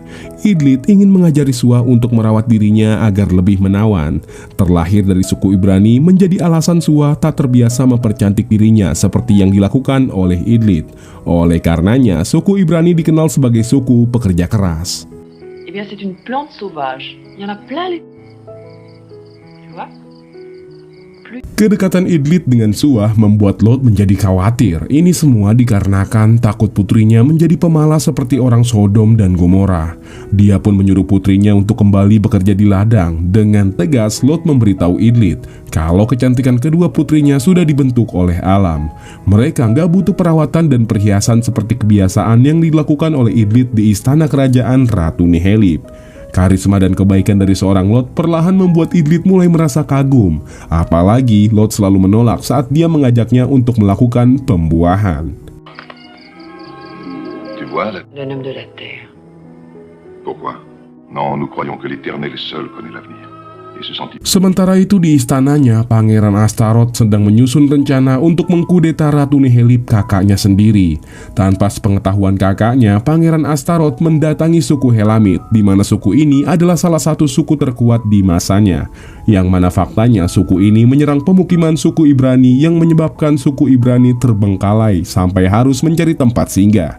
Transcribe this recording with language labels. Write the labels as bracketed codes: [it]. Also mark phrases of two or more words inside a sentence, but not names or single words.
[id] Idlit ingin mengajari Suah untuk merawat dirinya agar lebih menawan. Terlahir dari suku Ibrani menjadi alasan Suah tak terbiasa mempercantik dirinya seperti yang dilakukan oleh Idlit. Oleh karenanya, suku Ibrani dikenal sebagai suku pekerja keras. [fr] Eh bien, c'est une plante sauvage. Il y en a plein les... Tu vois? plus. [id] Kedekatan Idlith dengan Suah membuat Lot menjadi khawatir. Ini semua dikarenakan takut putrinya menjadi pemalas seperti orang Sodom dan Gomora. Dia pun menyuruh putrinya untuk kembali bekerja di ladang. Dengan tegas, Lot memberitahu Idlith kalau kecantikan kedua putrinya sudah dibentuk oleh alam. Mereka nggak butuh perawatan dan perhiasan seperti kebiasaan yang dilakukan oleh Idlith di istana kerajaan Ratu Nihelip. Karisma dan kebaikan dari seorang Lot perlahan membuat Idlith mulai merasa kagum. Apalagi Lot selalu menolak saat dia mengajaknya untuk melakukan pembuahan. [fr] Tu vois, là... D'un homme de la terre. Pourquoi? Non, nous croyons que l'Éternel seul connaît l'avenir. Et ce sentiment... [id] Sementara itu di istananya, Pangeran Astaroth sedang menyusun rencana untuk mengkudeta Ratu Nihelip, kakaknya sendiri. Tanpa sepengetahuan kakaknya, Pangeran Astaroth mendatangi suku Helamit, di mana suku ini adalah salah satu suku terkuat di masanya. Yang mana faktanya suku ini menyerang pemukiman suku Ibrani yang menyebabkan suku Ibrani terbengkalai sampai harus mencari tempat singgah.